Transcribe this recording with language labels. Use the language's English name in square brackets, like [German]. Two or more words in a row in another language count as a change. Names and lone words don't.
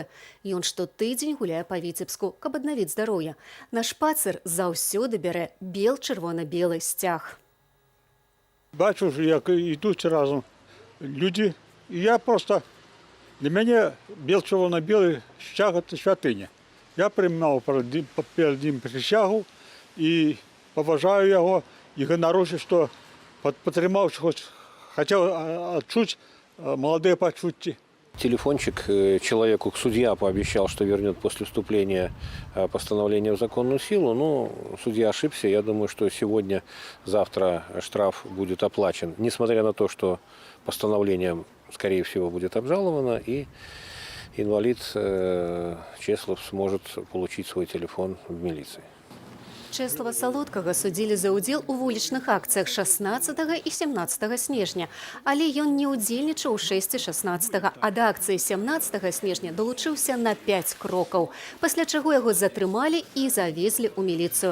[Belarusian] Ён штотыдзень гуляе па Віцебску, каб аднавіць здароўе. На шпацыр заўсёды бярэ бел-чырвона-белы сцяг. Бачу, як ідуць разам людзі. Я просто, для мяне бел-чырвона-белы сцяг – это святыня. [Ukrainian] Я приймав перед ним присягу і поважаю його, і ганаруся, що підтримав, хотів відчути молоді почуття. [Russian] Телефончик человеку, судья пообещал, что вернет после вступления постановления в законную силу. Но судья ошибся. Я думаю, что сегодня-завтра штраф будет оплачен. Несмотря на то, что постановлением, скорее всего, будет обжаловано, и инвалид Чеслав сможет получить свой телефон в милиции. [Belarusian] Чэслава Салодкага судзілі за ўдзел у вулічных акцыях 16 і 17 снежня, але ён не ўдзельнічаў у 6 і 16, а да акцыі 17 снежня далучыўся на 5 крокаў, пасля чаго яго затрымалі і завезлі ў міліцыю.